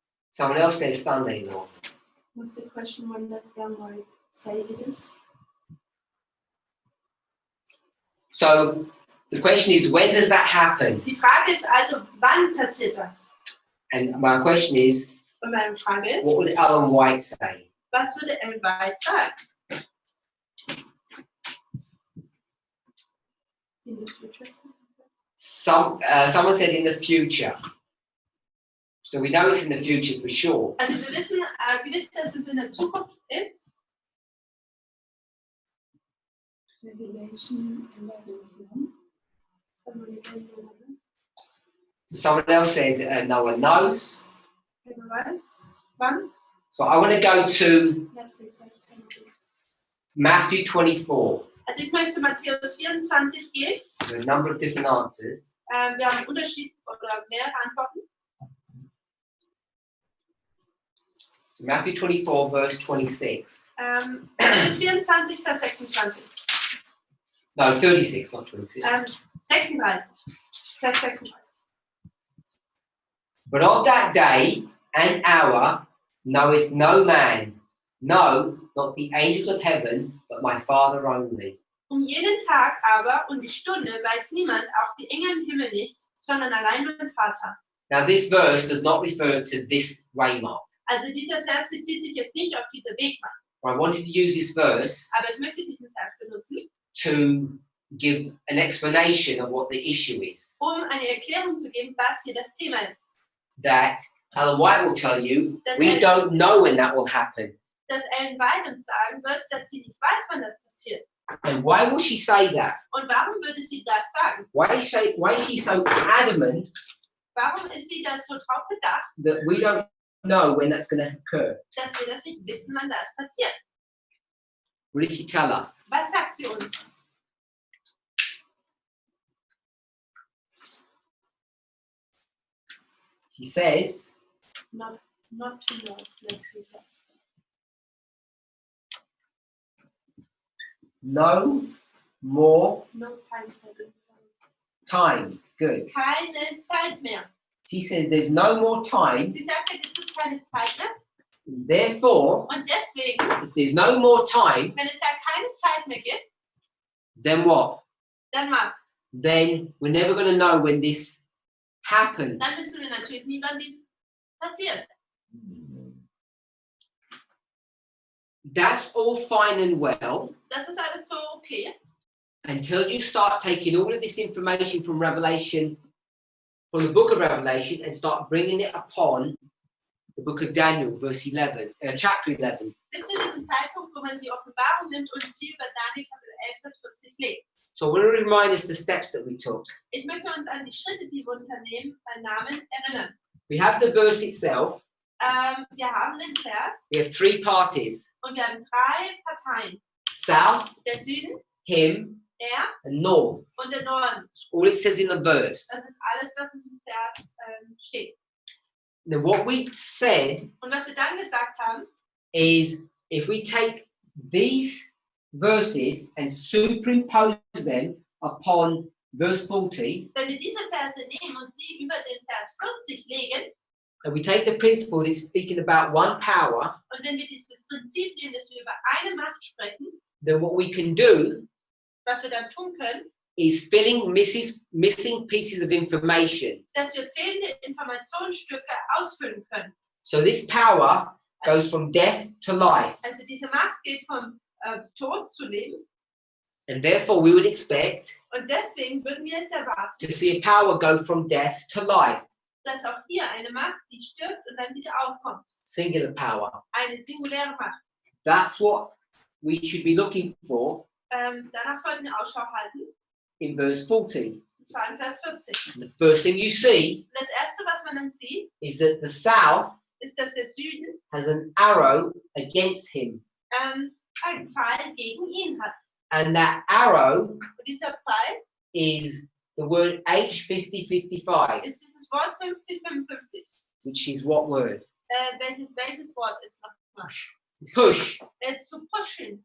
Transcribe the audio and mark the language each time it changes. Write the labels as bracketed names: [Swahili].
[English] Someone else says Sunday law. What's the question? When does Ellen White say it is? So the question is, when does that happen? [German] Die Frage ist also, wann passiert das? [English] And my question is, [German] Und meine Frage ist, [English] what would Ellen White say? [German] was würde Ellen White sagen? [English] In the future? Someone said in the future. So we know it's in the future for sure. [German] Also wir wissen gewiss, dass es in der Zukunft ist. [English] Revelation 11. So someone else said no one knows. [German] Wer weiß, wann? [English] But I want to go to [German] Natürlich heißt es. [English] Matthew 24. [German] Also ich möchte Matthäus 24 gehen. [English] There's a number of different answers. [German] Wir haben Unterschied oder mehrere Antworten. [English] So Matthew 24, verse 26. [German] Matthäus 24, Vers 26. [English] No, 36, not 26. [German] 36. Vers 36. [English] But of that day and hour knoweth no man, no, not the angels of heaven, but my Father only. [German] Jenen Tag aber und die Stunde weiß niemand, auch die Engel im Himmel nicht, sondern allein mein Vater. [English] Now this verse does not refer to this waymark. [German] Also dieser Vers bezieht sich jetzt nicht auf diese Wegmark. [English] I wanted to use this verse [German] Aber ich möchte diesen Vers benutzen, [English] to give an explanation of what the issue is. [German] eine Erklärung zu geben, was hier das Thema ist. [English] That Ellen White will tell you, we don't know when that will happen. [German] Dass Ellen White uns sagen wird, dass sie nicht weiß, wann das passiert. [English] And why will she say that? [German] Und warum würde sie das sagen? [English] Why is she so adamant [German] Warum ist sie da so drauf bedacht, [English] that we don't know when that's going to occur? [German] dass wir das nicht wissen, wann das passiert? [English] What did she tell us? [German] Was sagt sie uns? [English] She says, Not to know, not Jesus. no more No time setting. time. Good. [German] Keine Zeit mehr. [English] She says there's no more time. [German] Sie sagt, da gibt es keine Zeit mehr. [English] Therefore, [German] Und deswegen, [English] if there's no more time, [German] wenn es da keine Zeit mehr gibt, [English] then what? [German] dann was? [English] Then we're never going to know when this happens. [German] Dann wissen wir natürlich nie, wann dies passiert. [English] That's all fine and well [German] Das ist alles so okay, [English] until you start taking all of this information from Revelation, from the book of Revelation, and start bringing it upon the book of Daniel, verse 11, chapter 11. [German] bis zu diesem Zeitpunkt, wo man die Offenbarung nimmt und sie über Daniel Kapitel 11 bis 40 legt. [English] So I want to remind us the steps that we took. [German] Ich möchte uns an die Schritte, die wir unternehmen, bei Namen erinnern. [English] We have the verse itself. [German] Wir haben den Vers [English] We have three parties: [German] und wir haben 3 Parteien. [English] south, [German] Der Süden, [English] him, [German] er [English] and north. [German] und der Norden. [English] That's all it says in the verse. [German] Das ist alles, was in dem Vers steht. [English] Now, what we said [German] Und was wir dann gesagt haben, [English] is if we take these verses and superimpose them upon verse 40, [German] wenn wir diese Verse nehmen und sie über den Vers 40 legen, [English] and we take the principle that is speaking about one power, [German] und wenn wir dieses Prinzip nehmen, dass wir über eine Macht sprechen, [English] then what we can do [German] was wir dann tun können, [English] is filling missing pieces of information. [German] dass wir fehlende Informationsstücke ausfüllen können. [English] So this power goes from death to life, [German] Also diese Macht geht vom Tod zu Leben. [English] and therefore we would expect [German] Und deswegen würden wir jetzt erwarten, [English] to see a power go from death to life, [German] dass auch hier eine Macht, die stirbt und dann wieder aufkommt. [English] singular power. [German] Eine singuläre Macht. [English] That's what we should be looking for [German] Danach sollten wir Ausschau halten. [English] in verse 40. [German] Und zwar in Vers 40. [English] The first thing you see [German] Und das Erste, was man dann sieht, [English] is that the south [German] ist, dass der Süden [English] has an arrow against him, [German] einen Pfeil gegen ihn hat. [English] and that arrow [German] Und dieser Pfeil [English] is the word H5055, [German] ist dieses Wort 5055. [English] which is what word? [German] Welches Wort ist nochmal? [English] Push. [German] Zu pushen.